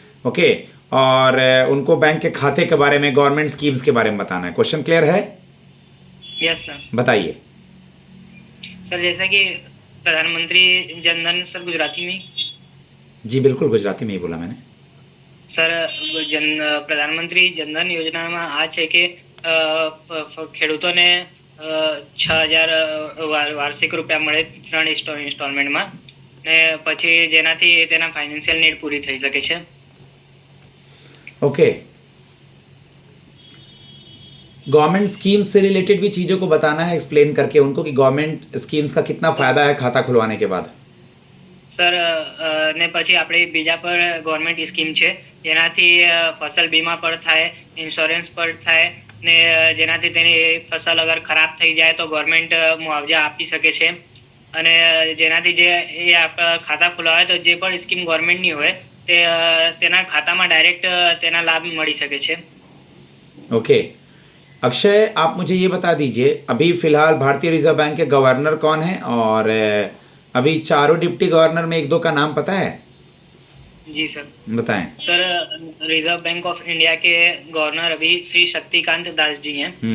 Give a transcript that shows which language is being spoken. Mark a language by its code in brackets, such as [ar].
[hi] Okay, और उनको bank के खाते के बारे में, गवर्नमेंट स्कीम्स के बारे में बताना है। क्वेश्चन क्लियर है? [en] Yes sir. [hi] बताइए सर जैसा कि प्रधानमंत्री जनधन, सर गुजराती में। जी बिल्कुल, गुजराती में ही बोला मैंने। [gu] સર પ્રધાનમંત્રી જનધન યોજનામાં આ છે કે ખેડૂતોને 6,000 વાર્ષિક રૂપિયા મળે 3 ઇન્સ્ટોલમેન્ટમાં, ને પછી જેનાથી તેના ફાઇનાન્શિયલ નીડ પૂરી થઈ શકે છે। [hi] ओके, गवर्नमेंट स्कीम्स से रिलेटेड भी चीज़ों को बताना है, एक्सप्लेन करके उनको कि गवर्नमेंट स्कीम्स का कितना फ़ायदा है खाता खुलवाने के बाद। [gu] સર ને પછી આપણે બીજા પર ગવર્મેન્ટ સ્કીમ છે જેનાથી ફસલ બીમા પર થાય, ઇન્સ્યોરન્સ પર થાય, ને જેનાથી તેની ફસલ અગર ખરાબ થઈ જાય તો ગવર્મેન્ટ મુઆવજા આપી શકે છે। અને જેનાથી જે એ ખાતા ખોલાવે તો જે પણ સ્કીમ ગવર્મેન્ટની હોય તે તેના ખાતામાં ડાયરેક્ટ તેના લાભ મળી શકે છે। [hi] ओके, अक्षय आप मुझे ये बता दीजिए अभी फ़िलहाल भारतीय रिजर्व बैंक के गवर्नर कौन है, और अभी चारों डिप्टी गवर्नर में एक दो का नाम पता है? जी सर। बताएं। Sir reserve bank of India के गवर्नर अभी श्री शक्तिकांत दास जी हैं।